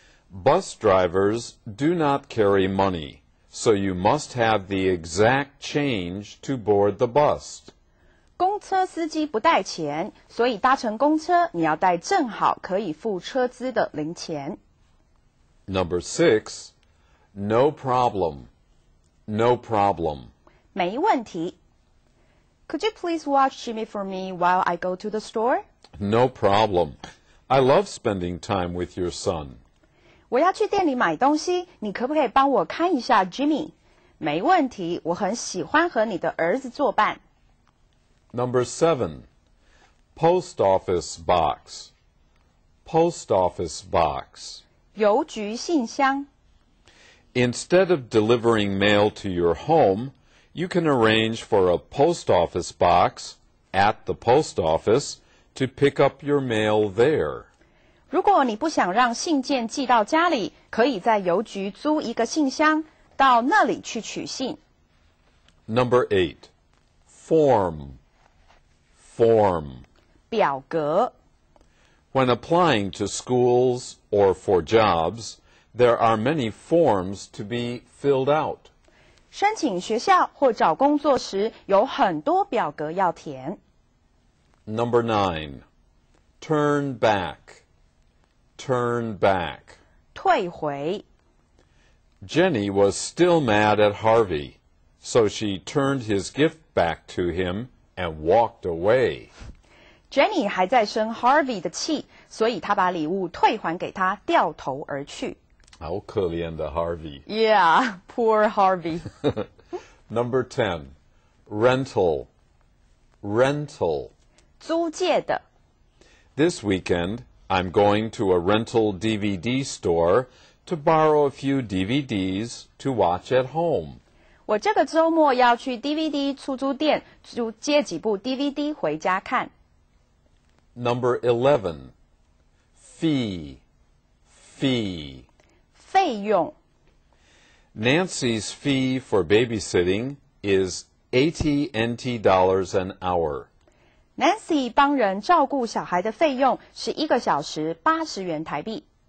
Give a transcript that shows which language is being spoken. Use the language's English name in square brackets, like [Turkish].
[English] Bus drivers do not carry money, so you must have the exact change to board the bus. [Chinese] 公车司机不带钱，所以搭乘公车你要带正好可以付车资的零钱。 [English] Number 6, no problem. No problem. [Chinese] 没问题。 [English] Could you please watch Jimmy for me while I go to the store? No problem. I love spending time with your son. [Chinese] 我要去店里买东西，你可不可以帮我看一下 Jimmy？没问题，我很喜欢和你的儿子作伴。 [English] Number 7, post office box. Post office box. [Chinese] 邮局信箱。 [English] Instead of delivering mail to your home, you can arrange for a post office box at the post office to pick up your mail there. [Chinese] 如果你不想让信件寄到家里，可以在邮局租一个信箱，到那里去取信。 [English] Number 8. Form. Form. [Chinese] 表格。 [English] When applying to schools or for jobs, there are many forms to be filled out. [Chinese] 申请学校或找工作时，有很多表格要填。 [English] Number 9. Turn back. Turn back. [Chinese] 退回。 [English] Jenny was still mad at Harvey, so she turned his gift back to him and walked away. [Chinese] Jenny 还在生 Harvey 的气，所以她把礼物退还给他，掉头而去。好可怜的 Harvey. [English] Yeah, poor Harvey. Number 10. Rental. Rental. [Chinese] 租借的。 [English] This weekend, I'm going to a rental DVD store to borrow a few DVDs to watch at home. [Chinese] 我这个周末要去 DVD 出租店借几部 DVD 回家看。 [English] Number 11. Fee. Fee. [Chinese] 费用。 [English] Nancy's fee for babysitting is $80 NT an hour. [Chinese] Nancy 帮人照顾小孩的费用是1个小时80元台币。